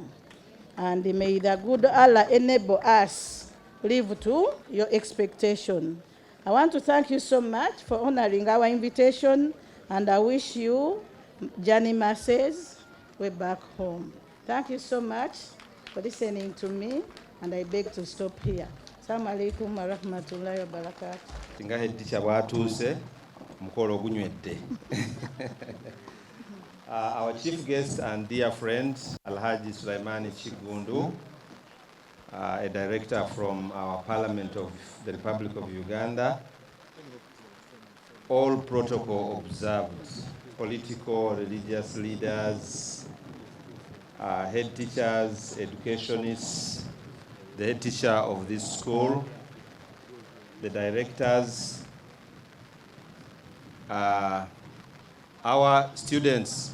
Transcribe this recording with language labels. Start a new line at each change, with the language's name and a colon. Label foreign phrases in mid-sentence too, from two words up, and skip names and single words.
English: And may the good Allah enable us live to your expectation. I want to thank you so much for honoring our invitation, and I wish you journey masses way back home. Thank you so much for listening to me, and I beg to stop here.
Arabic: السلام عليكم ورحمة الله وبركاته.
Ganda: Singa heddicha bwatuuse mukolo ogunywedde.
English: Our chief guest and dear friend, Alhaji Sulaimani Chigundu, a director from our Parliament of the Republic of Uganda, all protocol observed, political, religious leaders, head teachers, educationists, the head teacher of this school, the directors, our students.